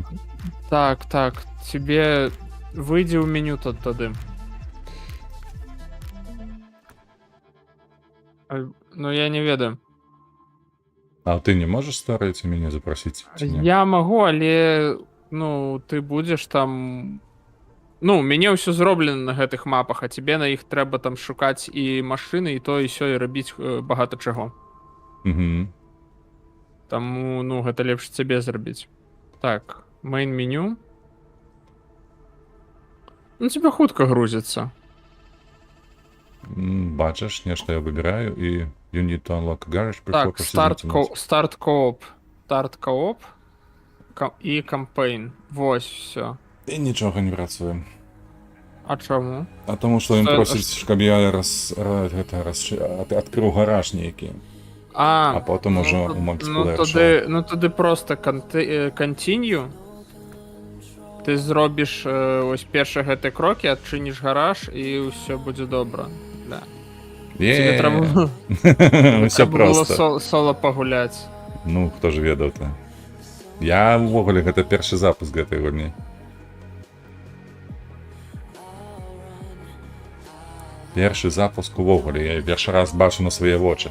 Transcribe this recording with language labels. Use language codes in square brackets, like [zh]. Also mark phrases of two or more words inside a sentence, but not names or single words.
[uk] Так, так. Тебе вийди в меню тоді. [be] Ну я не ведаю. [uk] А ти не можеш старається мене запросити? Чи ні? Я могу, але ну ти будеш там. Ну, [be] у мяне ўсё зроблена на гэтых мапах, а тебе на іх трэба там шукаць і машыны, і то і сё, і рабіць багата чаго. Угу. Таму, ну, гэта лепш цябе зрабіць. Так, main меню. Ну, тебе хутка грузіцца. [uk] Бачиш, нешта я вибираю, і [en] you need to unlock a garage before [uk] Так, [en] proceeding to [uk] старт кооп. І кампейн. [be] Вось, [uk] все. І нічого не працює. А чому? А тому що він Що- просить, щоб я відкрив гараж ніякий. А потім уже у Макс полегшало. Ну тоді просто [be] continue. Ти зробиш ось перші гэты кроки, адчыніш гараж і ўсё будзе добра. Да. Тебе трэба [uk] Все [be] трэба было просто. соло пагуляць. Ну, хто ж ведаў-то? Я ўвогуле гэта першы запуск гэтай гульні. Першы запуск увогуле, я першы раз бачу на свае вочы.